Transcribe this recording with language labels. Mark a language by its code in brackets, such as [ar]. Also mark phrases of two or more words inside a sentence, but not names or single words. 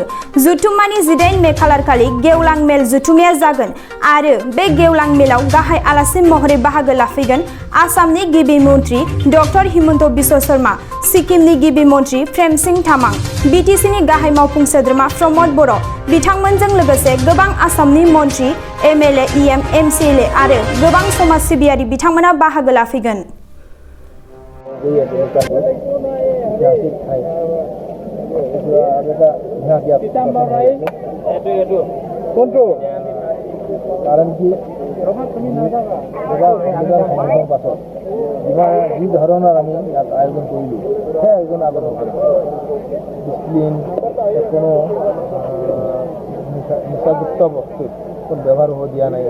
[brx] जथुम्मानि 18 मे खालारखालि गेवलां मेल जथुम्माया जागोन आरो बे गेवलां मेलाव गाहाय आलासि महरै बाहागो लाफैगोन आसामनि गिबि मन्त्रि डक्टर हिमन्त बिश्व शर्मा, सिक्किमनि गिबि मन्त्रि प्रेमसिंह तामाङ, बिटिसिनि गाहाय मावफुं सोद्रोमा प्रमद बर' बिथांमोनजों लोगोसे गोबां आसामनि मन्त्रि, एमएलए, इएम, एमसिएलए आरो गोबां समाज सिबियारि बिथांमोना बाहागो लाफैगोन। [as] कारण কি যি ধৰণৰ আমি ইয়াত আয়োজন কৰিলোঁ সেই আয়োজন আগত ডিচিপ্লিন কোনো নিচাযুক্ত বস্তু কোনো ব্যৱহাৰ হ'ব দিয়া নাই।